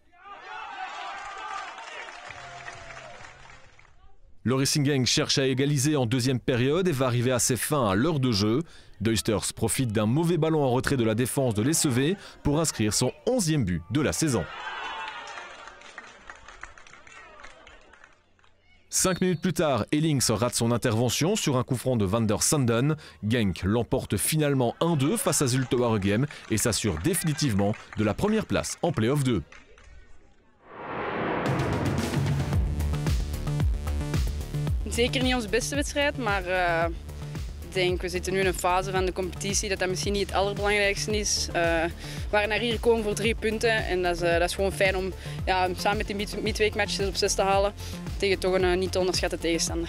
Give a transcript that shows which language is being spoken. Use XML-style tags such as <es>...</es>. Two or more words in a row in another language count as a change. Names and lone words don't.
<fr>Le Racing Genk cherche à égaliser en deuxième période et va arriver à ses fins à l'heure de jeu. Duisters profite d'un mauvais ballon en retrait de la défense de l'Essevé pour inscrire son 11e but de la saison. 5 minutes plus tard, Ellings rate son intervention sur un coup franc de Van der Sanden. Genk l'emporte finalement 1-2 face à Zulte-Waregem et s'assure définitivement de la première place en play-off 2.</fr> <nl>Zeker niet onze beste wedstrijd, maar ik denk we zitten nu in een fase van de competitie dat misschien niet het allerbelangrijkste is. We waren naar hier gekomen voor 3 punten en dat is gewoon fijn om samen met die midweekmatches op 6 te halen tegen toch een niet te onderschatte tegenstander.</nl>